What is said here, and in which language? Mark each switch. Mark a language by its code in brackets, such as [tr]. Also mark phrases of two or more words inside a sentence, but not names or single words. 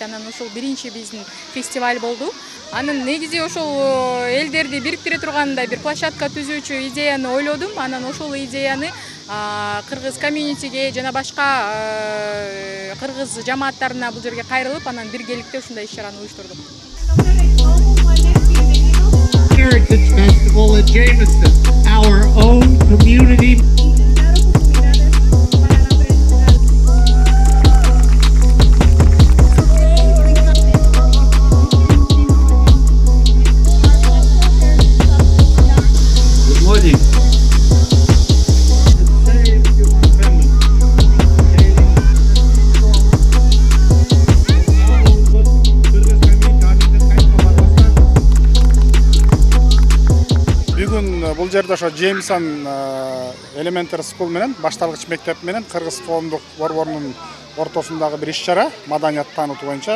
[ky] Анан ошол биринчи биздин фестиваль болду. Анан негизи ошол элдерди бириктире тургандай бир площадка түзүүчү идеяны ойлодум. Анан ошол идеяны кыргыз комьюнитиге жана башка кыргыз жамааттарына бул жерге кайрылып, анан биргеликте ушундай иш-чараны уюштурдук. [en] Heritage Festival at Jameson, our own community. Good morning. [ky] Бул жерде ошо Джеймсон [en] Elementary School [ky] менен башталгыч мектеп менен кыргыз коомдук борборунун ортосундагы бир иш-чара маданият таанытуу боюнча.